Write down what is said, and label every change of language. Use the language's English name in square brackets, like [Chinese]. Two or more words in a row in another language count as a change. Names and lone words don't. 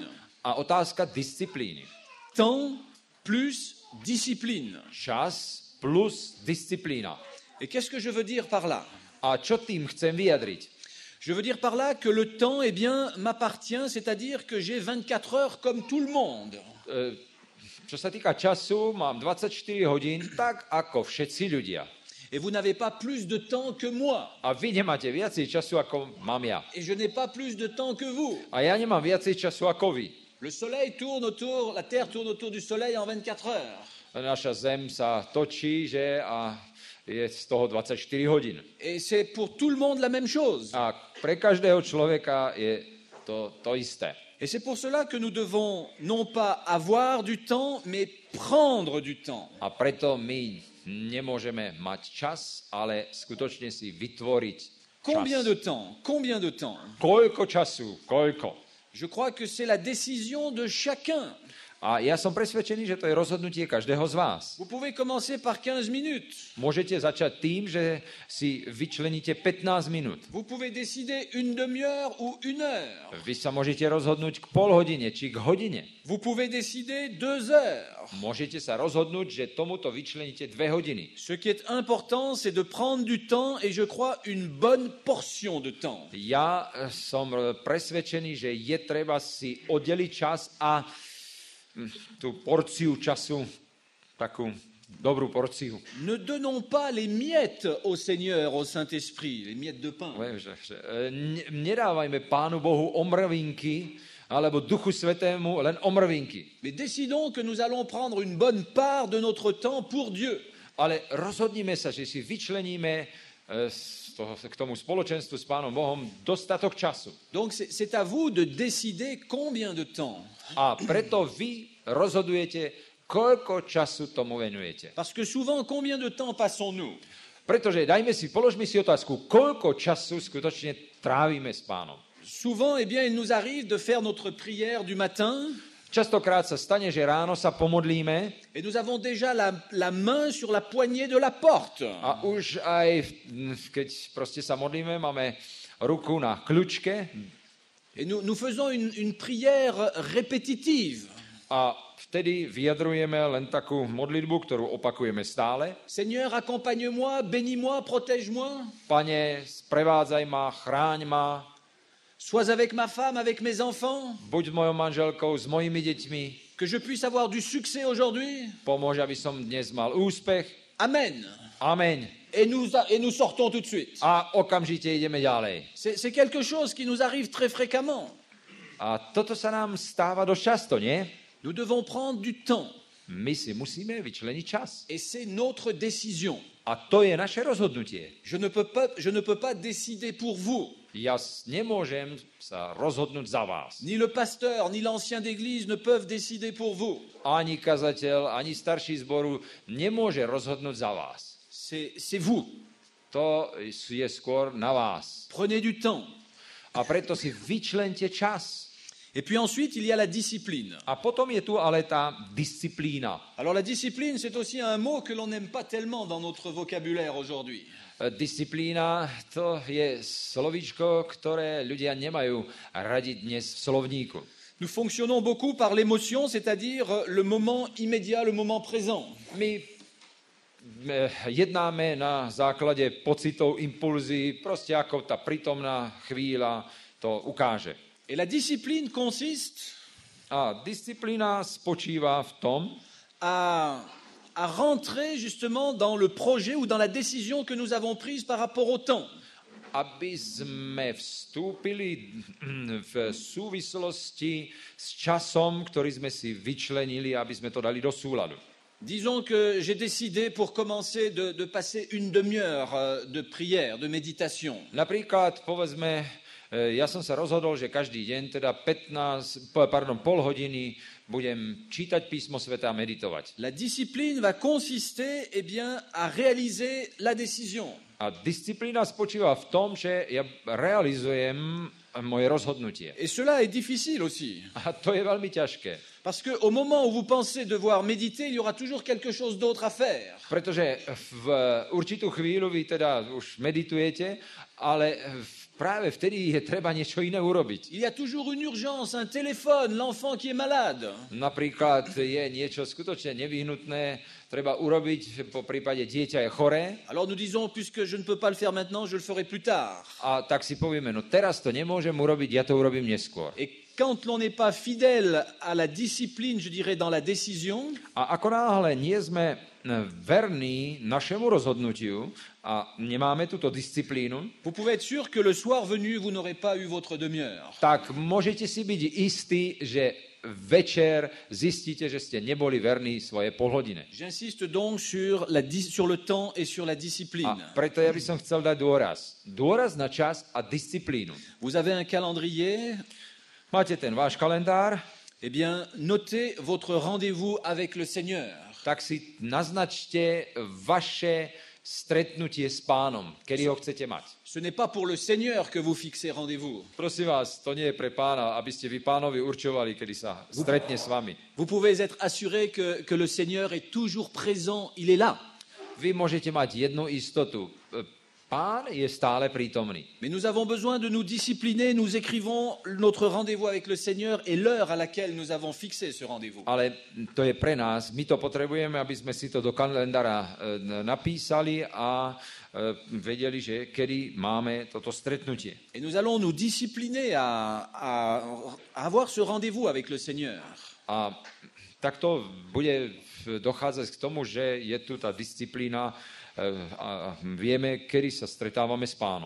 [Slovak] a otázka disciplíny. [French] Temps plus discipline. [Slovak] Čas plus disciplína. [French] Et qu'est-ce que je veux dire par là? [Slovak] A čo tým chcem vyjadriť? [French] Je veux dire par là que le temps, eh bien, m'appartient, c'est-à-dire que j'ai 24 heures comme tout le monde. [Slovak] Čo sa týka času, mám 24 hodín, tak ako všetci ľudia. [French] Et vous n'avez pas plus de temps que moi. [Slovak] A vy nemáte viacej času, ako mám ja. [French] Et je n'ai pas plus de temps que vous. [Slovak] A ja nemám viacej času, ako vy. [French] Le soleil tourne autour, la terre tourne autour du soleil en 24 heures. [Slovak] Naša zem sa točí, že a je z toho 24 hodín. [French] Et c'est pour tout le monde la même chose. [Slovak] A pre každého človeka je to isté. [French] Et c'est pour cela que nous devons non pas avoir du temps, mais prendre du temps. [Slovak] A preto my nemôžeme mať čas, ale skutočne si vytvoriť čas. [French] Combien de temps? Combien de temps? [Slovak] Koľko času? Koľko? [French] Je crois que c'est la décision de chacun. [Slovak] A ja som presvedčený, že to je rozhodnutie každého z vás. [French] Vous pouvez commencer par 15 minutes. [Slovak] Môžete začať tým, že si vyčleníte 15 minút. [French] Vous pouvez décider une demi-heure ou une heure. [Slovak] Vy sa môžete rozhodnúť k pol hodine či k hodine. [French] Vous pouvez décider 2 heures. [Slovak] Môžete sa rozhodnúť, že tomuto vyčleníte 2 hodiny. [French] Ce qui est important, c'est de prendre du temps et je crois une bonne portion de temps. [Slovak] Ja som presvedčený, že je treba si oddeliť čas a tú porciu času, takú dobrú porciu. [French] Ne donnons pas les miettes au Seigneur, au Saint-Esprit, les miettes de pain. [Slovak] Nedávajme Pánu Bohu omrvinky, alebo Duchu Svätému len omrvinky. [French] Mais décidons que nous allons prendre une bonne part de notre temps pour Dieu. [Slovak] Ale rozhodnime sa, že si vyčleníme k tomu spoločenstvu s Pánom Bohom dostatok času. [French] Donc c'est à vous de décider combien de temps. [Slovak] A preto vy rozhodujete, koľko času tomu venujete. [French] Parce que souvent, combien de temps passons-nous? [Slovak] Pretože položme si otázku, koľko času skutočne trávime s Pánom. [French] Souvent, eh bien, il nous arrive de faire notre prière du matin [Slovak] Častokrát sa stane, že ráno sa pomodlíme [French] et nous avons déjà la main sur la poignée de la porte. [Slovak] a už aj, keď proste sa modlíme, máme ruku na kľúčke [French] Et nous faisons une prière répétitive. [Slovak] a vtedy vyjadrujeme len takú modlitbu, ktorú opakujeme stále. [French] Seigneur, accompagne-moi, bénis-moi, protège-moi. [Slovak] Pane, sprevádzaj ma, chráň ma, [French] Sois avec ma femme, avec mes enfants. [Slovak] buď s mojou manželkou, s mojimi deťmi, [French] Que je puisse avoir du succès aujourd'hui. [Slovak] pomôž, aby som dnes mal úspech. [French] Amen. [Slovak] Amen. [French] Et nous sortons tout de suite. [Slovak] A okamžite ideme ďalej. [French] C'est quelque chose qui nous arrive très fréquemment. [Slovak] A toto sa nám stáva dosť často, nie? [French] Nous devons prendre du temps. [Slovak] My si musíme vyčleniť čas. [French] Et c'est notre décision. [Slovak] A to je naše rozhodnutie. [French] Je ne peux pas décider pour vous. [Slovak] Ja nemôžem sa rozhodnúť za vás. [French] Ni le pasteur, ni l'ancien d'église ne peuvent décider pour vous. [Slovak] Ani kazateľ, ani starší zboru nemôže rozhodnúť za vás. [French] C'est vous. [Slovak] To je skôr na vás. [French] Prenez du temps. [Slovak] A preto si vyčlente čas. [French] Et puis ensuite, il y a la discipline. [Slovak] A potom je tu ale tá disciplína. [French] Alors la discipline, c'est aussi un mot que l'on n'aime pas tellement dans notre vocabulaire aujourd'hui. [Slovak] Disciplína, to je slovíčko, ktoré ľudia nemajú radi dnes v slovníku. [French] Nous fonctionnons beaucoup par l'émotion, c'est-à-dire le moment immédiat, le moment présent. [Slovak] My jednáme na základe pocitov, impulzí, proste ako tá prítomná chvíľa to ukáže. [French] Et la discipline consiste [Slovak] A disciplína spočíva v tom, [French] à rentrer justement dans le projet ou dans la décision que nous avons prise par rapport au temps. [Slovak] aby sme vstúpili v súvislosti s časom, ktorý sme si vyčlenili, aby sme to dali do súladu. [French] Disons que j'ai décidé pour commencer de passer une demi-heure de prière, de méditation. [Slovak] Napríklad, povedzme, ja som sa rozhodol, že každý deň, teda pol hodiny, budem čítať písmo sveta a meditovať. [French] La discipline va consister eh bien, à réaliser la décision. [Slovak] A disciplína spočíva v tom, že ja realizujem moje rozhodnutie. [French] Et cela est difficile aussi. [Slovak] A to je veľmi ťažké. [French] Parce qu'au moment où vous pensez devoir méditer, il y aura toujours quelque chose d'autre à faire. [Slovak] Pretože v určitú chvíľu vy teda už meditujete, ale práve vtedy je treba niečo iné urobiť. [French] Il y a toujours une urgence, un téléphone, l'enfant qui est malade. [Slovak] Napríklad je niečo skutočne nevyhnutné, treba urobiť, po prípade dieťa je choré. [French] Alors nous disons, puisque je ne peux pas le faire maintenant, je le ferai plus tard. [Slovak] A tak si povieme, no teraz to nemôžem urobiť, ja to urobím neskôr. [French] Et quand l'on n'est pas fidèle à la discipline, je dirais, dans la décision, [Slovak] A ako náhle nie sme verní našemu rozhodnutiu a nemáme túto disciplínu, [French] vous pouvez être sûr que le soir venu, vous n'aurez pas eu votre demi-heure. [Slovak] tak môžete si byť istí, že večer zistíte, že ste neboli verní svoje polhodine. [French] J'insiste donc sur le temps et sur la discipline. [Slovak] A preto ja by som chcel dať dôraz. Dôraz na čas a disciplínu. [French] Vous avez un calendrier, [Slovak] Máte ten váš kalendár, [French] eh bien, notez votre rendez-vous avec le Seigneur. [Slovak] tak si naznačte vaše stretnutie s Pánom, kedy ho chcete mať. [French] Ce n'est pas pour le Seigneur que vous fixez rendez-vous. [Slovak] Prosím vás, to nie je pre Pána, aby ste vy Pánovi určovali, kedy sa stretne s vami. [French] Vous pouvez être assuré que le Seigneur est toujours présent, il est là. [Slovak] Vy môžete mať jednu istotu. Pán je stále prítomný. [French] Mais nous avons besoin de nous discipliner, nous écrivons notre rendez-vous avec le Seigneur et l'heure à laquelle nous avons fixé ce rendez-vous. [Slovak] Ale to je pre nás. My to potrebujeme, aby sme si to do kalendára napísali a vedeli, že kedy máme toto stretnutie. [French] Et nous allons nous discipliner à avoir ce rendez-vous avec le Seigneur. [Slovak] A takto bude dochádzať k tomu, že je tu tá disciplína a vieme, kedy sa stretávame s Pánom.